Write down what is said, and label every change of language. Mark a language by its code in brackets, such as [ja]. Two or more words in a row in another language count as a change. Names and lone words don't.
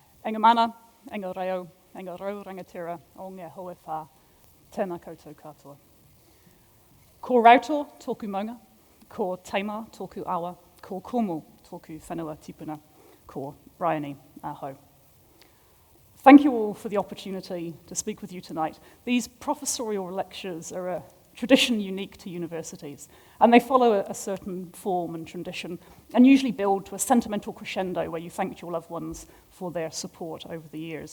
[mi] Enga mana, enga reo, enga rau rangatira, o ngā hoe whā, tēnā koutou katoa. Ko rauto tōku maunga, ko teima tōku awa, ko komo tōku whenua tipuna, ko Bryony aho. [en] Thank you all for the opportunity to speak with you tonight. These professorial lectures are a tradition unique to universities, and they follow a certain form and tradition, and usually build to a sentimental crescendo where you thank your loved ones for their support over the years.